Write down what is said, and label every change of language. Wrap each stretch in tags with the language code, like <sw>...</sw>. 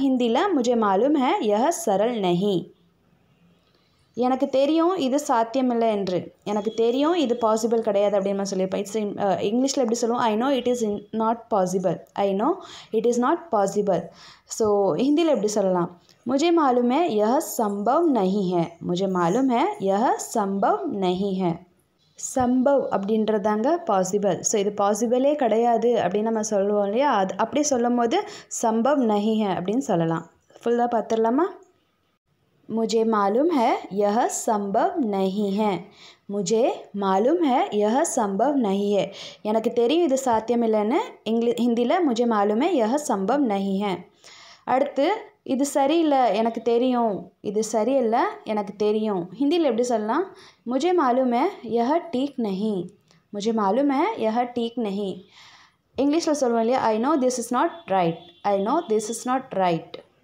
<ta>ஹிந்தியில்</ta> <hi>முஜே மாலூம் ஹை யஹ் சரல் நஹி.</hi> <ta>எனக்கு தெரியும் இது சாத்தியமில்லை என்று, எனக்கு தெரியும் இது பாசிபிள் கிடையாது அப்படின்னு நான் சொல்லியிருப்பேன். இங்கிலீஷில் எப்படி சொல்லுவோம்?</ta> <en>I know it is not possible, I know it is not possible.</en> <ta>So ஹிந்தியில் எப்படி சொல்லலாம்?</ta> <hi>मुझे मालूम है यह संभव नहीं है, मुझे मालूम है यह संभव नहीं है.</hi> <ta>சம்பவ் அப்படின்றதாங்க பாசிபிள். ஸோ இது பாசிபிளே கிடையாது அப்படின்னு நம்ம சொல்லுவோம் இல்லையா? அது அப்படி சொல்லும் போது சம்பவ் நஹி ஹை அப்படின்னு சொல்லலாம். ஃபுல்லாக பார்த்துடலாமா?</ta> <hi>मुझे मालूम है यह संभव नहीं है, मुझे मालूम है यह संभव नहीं है.</hi> <ta>எனக்கு தெரியும் இது சாத்தியமில்லைன்னு ஹிந்தியில்</ta> <hi>मुझे मालूम है यह संभव नहीं है.</hi> <ta>அடுத்து இது சரியில்லை எனக்கு தெரியும், இது சரியில்லை எனக்கு தெரியும். ஹிந்தியில் எப்படி சொல்லலாம்?</ta> <hi>முஜே மாலூம் ஹை யஹ் டீக் நஹி, முஜே மாலூம் ஹை யஹ் டீக் நஹி.</hi> <ta>இங்கிலீஷில் சொல்லுவோம் இல்லையா?</ta> <en>I know this is not right, I know this is not right.</en>